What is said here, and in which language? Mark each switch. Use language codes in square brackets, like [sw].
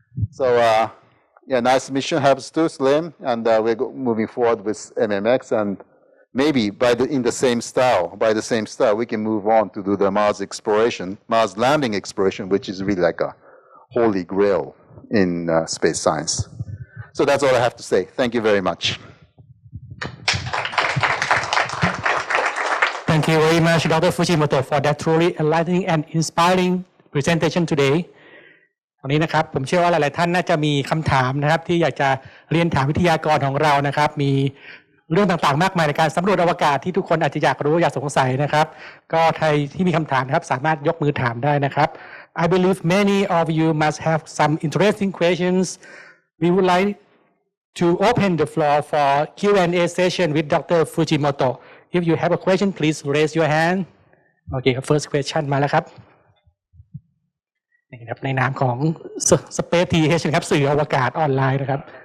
[en] So nice mission, Hayabusa 2, SLIM, and we're moving forward with MMX, and maybe by the same style, we can move on to do the Mars exploration, Mars landing exploration, which is really like a holy grail in space science. So that's all I have to say. Thank you very much. Thank you very much, Dr. Fujimoto, for that truly enlightening and inspiring presentation today. [th] วันนี้นะครับผมเชื่อว่าหลายๆท่านน่าจะมีคำถามนะครับที่อยากจะเรียนถามวิทยากรของเรานะครับมีเรื่องต่างๆมากมายในการสำรวจอวกาศที่ทุกคนอาจจะอยากรู้อยากสงสัยนะครับก็ใครที่มีคำถามนะครับสามารถยกมือถามได้นะครับ [en] I believe many of you must have some interesting questions. We would like to open the floor for Q&A session with Dr. Fujimoto. If you have a question, please raise your hand. Okay, first question [th] มาแล้วครับนี่ครับในนามของ Space TH นะครับสื่ออวกาศออนไลน์นะครับ